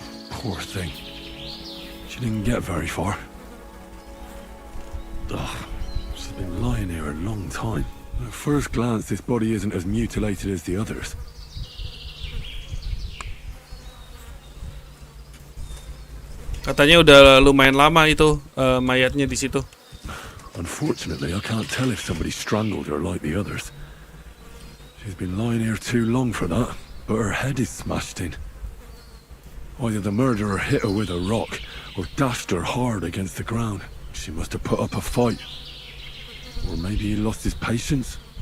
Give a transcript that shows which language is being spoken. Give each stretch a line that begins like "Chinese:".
English: Poor thing. She didn't get very far. Ugh, she's been lying here a long time. At first glance, this body isn't as mutilated as the others.
Indonesian: Katanya udah lumayan lama itu mayatnya di situ.
English: Unfortunately, I can't tell if somebody strangled her like the others. She's been lying here too long for that, but her head is smashed in. Either the murderer hit her with a rock or dashed her hard against the ground. She must have put up a fight. Or maybe he lost his patience.